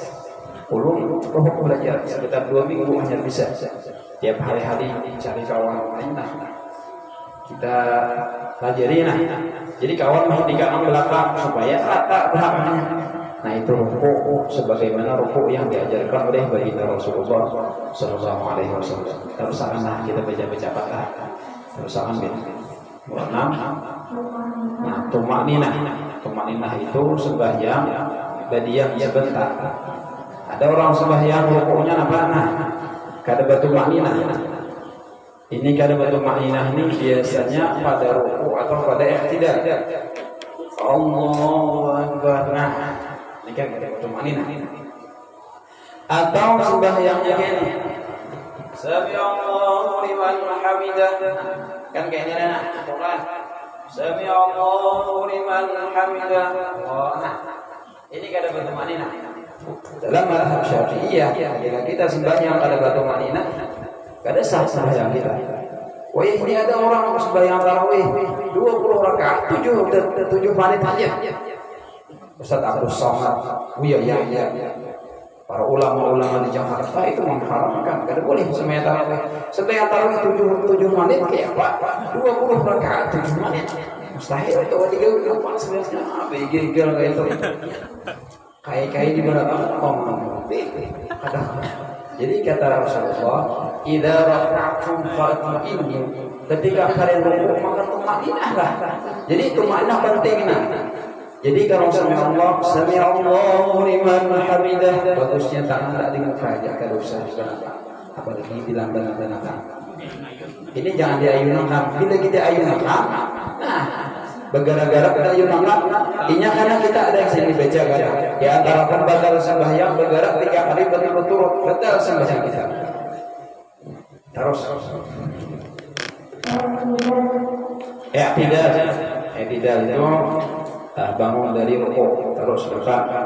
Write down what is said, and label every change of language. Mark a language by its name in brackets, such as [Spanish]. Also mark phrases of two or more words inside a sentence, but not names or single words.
[Banjar] Ulun belajar sekitar 2 minggu hanya bisa. Tiap hari-hari cari kawan lain. Kita pelajari nah. Jadi kawan menghentikan belakang supaya rata belakangnya. Nah itu rukuk sebagaimana rukuk yang diajarkan oleh baginda Rasulullah [Arabic] صلى الله عليه وسلم. [Banjar] Terusanlah kita baca kata. Terusan gitu. Nah, tumakninah. Tumakninah itu sembahyang badiam sebentar. Ada orang sembahyang rukuknya apa? Nah, kada batu makninah. Ini kada batu makninah ini biasanya pada rukuk atau pada i'tidal. [Arabic] الله أكبر. [Banjar] Nah, ini kan kada batu makninah. Atau sembahyangnya gini. [Arabic] سمع الله لمن حمده. [Banjar] Kan kayaknya nah, bukan. [Arabic] سمع الله لمن حمده. [Banjar] Oh, nah. Ini kada batu makninah. Dalam mazhab Syafi'iyah, jika kita sembahyang pada batu makninah, kada sah sembahyang kita. Wah, ini ada orang sembahyang tarawih 20 rakaat, 7 menit aja. Ustaz Abdul Somad, iya. Para ulama-ulama di Jakarta itu mengharamkan, kada boleh sembahyang tarawih. Sembahyang tarawih 7 menit kayak apa? 20 rakaat 7 menit. Mustahil itu 3 sebenarnya. Begitu kayak itu. Kai-kai di belakang ngomong. Jadi kata Rasulullah, [Arabic] "إذا ركعتم فاطمئنوا." [Banjar] Ketika kalian rukuk maka tumakninahlah. Jadi tumakninah penting nah. Jadi kalau [Arabic] سمع الله لمن حمده, [Banjar] bagusnya tangan tak di muka aja kada usah di belakang. Apalagi bilang belakang. Ini jangan diayunkan. Bila kita ayunkan, nah bergara-gara kita ayunkan, inya karena kita ada yang sini baca kan. Di antara pembatal sembahyang bergerak 3 kali berturut-turut batal sembahyang kita. Terus. Tidak itu bangun dari rukuk terus depan.